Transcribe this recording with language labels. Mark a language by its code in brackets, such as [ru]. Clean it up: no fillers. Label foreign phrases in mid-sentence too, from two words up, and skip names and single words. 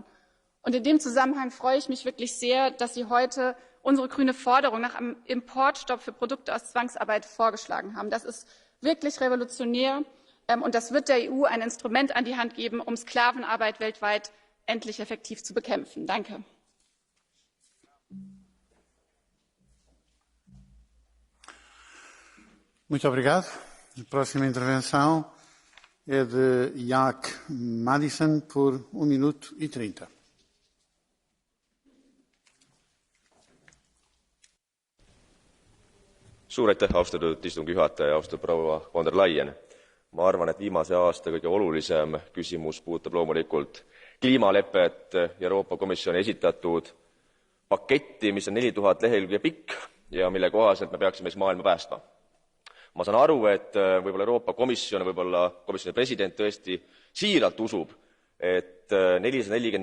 [de] Und in dem Zusammenhang freue ich mich wirklich sehr, dass Sie heute unsere grüne Forderung nach einem Importstopp für Produkte aus Zwangsarbeit vorgeschlagen haben. Das ist wirklich revolutionär und das wird der EU ein Instrument an die Hand geben, um Sklavenarbeit weltweit endlich effektiv zu bekämpfen. Danke. [pt] Muito obrigado. A próxima intervenção é de Jack Madison por 1 minuto e 30. [et] Suur aitäh, austatud istungi juhataja, austatud proua von der Leyen. Ma arvan, et viimase aasta kõige olulisem küsimus puudutab loomulikult kliimalepet ja Euroopa Komisjoni esitatud paketti, mis on 4000 lehekülge pikk ja mille kohaselt me peaksime maailma päästma. Ma saan aru, et võib-olla Euroopa Komisjon, võib-olla komisjoni president tõesti siiralt usub, et 440